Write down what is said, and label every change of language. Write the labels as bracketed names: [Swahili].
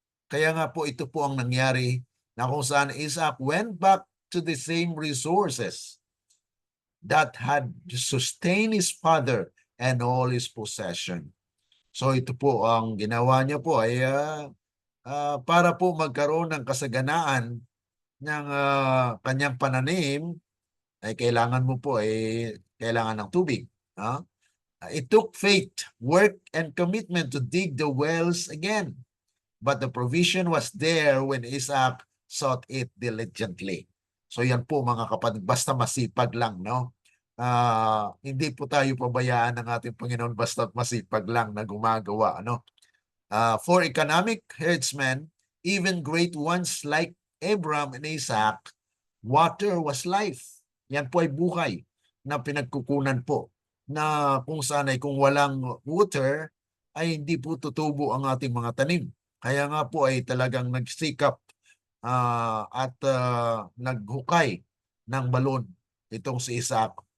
[Filipino] Kaya nga po ito po ang nangyari na kung saan [English] Isaac went back to the same resources that had sustained his father and all his possession. [Filipino] So ito po ang ginawa niya po ay para po magkaroon ng kasaganaan ng kanyang pananim ay kailangan mo po ay kailangan ng tubig. [English] It took faith, work, and commitment to dig the wells again. But the provision was there when Isaac sought it diligently. [Filipino] So yan po mga kapatid, basta masipag lang, no? Hindi po tayo pabayaan ng ating Panginoon basta masipag lang na gumagawa, ano? [English] For economic herdsmen, even great ones like Abraham and Isaac, water was life. [Filipino] Yan po ay buhay na pinagkukunan po na kung saan ay kung walang water ay hindi po tutubo ang ating mga tanim. Kaya nga po ay talagang nagsikap at naghukay ng balon itong si Isaac.